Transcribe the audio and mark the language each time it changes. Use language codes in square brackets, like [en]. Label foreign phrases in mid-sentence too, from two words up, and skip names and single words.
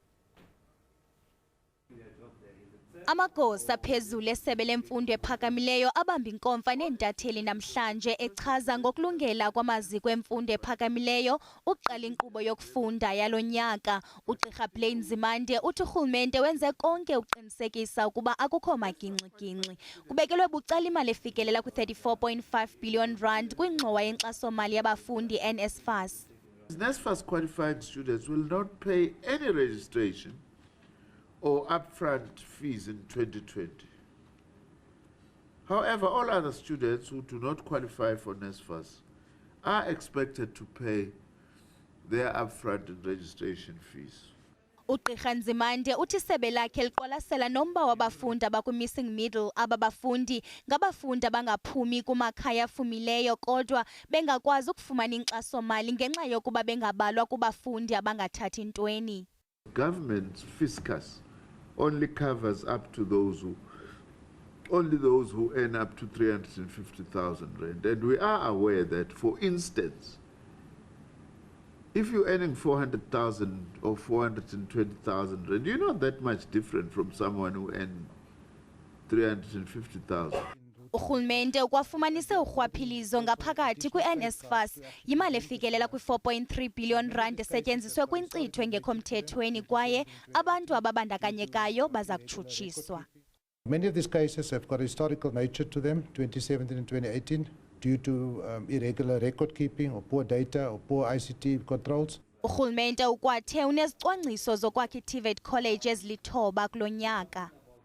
[xh] Amagosa phezulu esebe lemfundo ephakamileyo abamba inkomfa neentatheli namhlanje echaza ngokulungela kwamaziko emfundo ephakamileyo ukuqala inkqubo yokufunda yalo nyaka. UGqirha Blade Nzimande uthi urhulumente wenze konke ukuqinisekisa ukuba akukho magingxi-gingxi. Kubekelwe bucala imali efikelela kwi-R34.5 billion kwingxowa yenkxaso-mali yabafundi eNSFAS. [en] NSFAS qualified students will not pay any registration or upfront fees in 2020. However, all other students who do not qualify for NSFAS are expected to pay their upfront and registration fees. [xh] UGqirha Nzimande uthi isebe lakhe liqwalasela nomba wabafundi abakwi- [en] missing middle. [xh] Aba bafundi ngabafundi abangaphumi kumakhaya afumileyo kodwa bengakwazi ukufumana inkxaso-mali ngenxa yokuba bengabalwa kubafundi abangathathi ntweni. [en] Government's fiscus only covers up to those who earn up to 350,000 rand. And we are aware that, for instance, if you're earning 400,000 or 420,000 rand, you're not that much different from someone who earns 350,000. [xh] Urhulumente ukwafumanise urhwaphilizo ngaphakathi kwi-NSFAS yimali efikelela kwi-R4.3 billion esetyenziswe kwinkcitho engekho mthethweni kwaye abantu ababandakanyekayo baza kutshutshiswa. [en] Many of these cases have got a historical nature to them, 2017 and 2018, due to irregular record keeping or poor data or poor ICT controls. [xh] Urhulumente ukwathe unezicwangciso zokwakha iTVET college ezilithoba kulo nyaka.